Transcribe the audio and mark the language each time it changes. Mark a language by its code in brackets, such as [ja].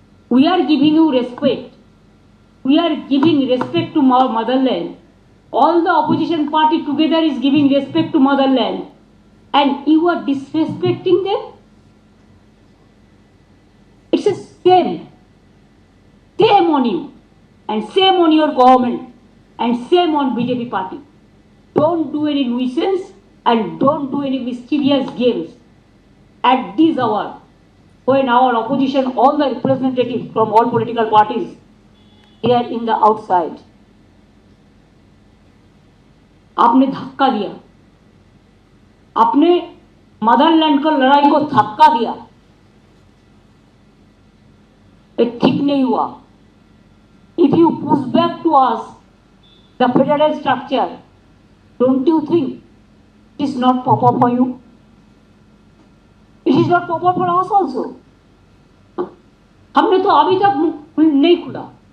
[en] We are giving you respect, we are giving respect to motherland. All the opposition party together is giving respect to motherland, and you are disrespecting them. It's a shame on you, and shame on your government, and shame on BJP party. Don't do any nuisance and don't do any mysterious games at this hour when our opposition, all the representatives from all political parties, they are in the outside. [hi] आपने धक्का दिया, आपने Motherland को लड़ाई को धक्का दिया, ये ठीक नहीं हुआ। [en] If you push back to us the federal structure, don't you think it is not proper for you? It is not proper for us also. [hi] हमने तो अभी तक नहीं खुला।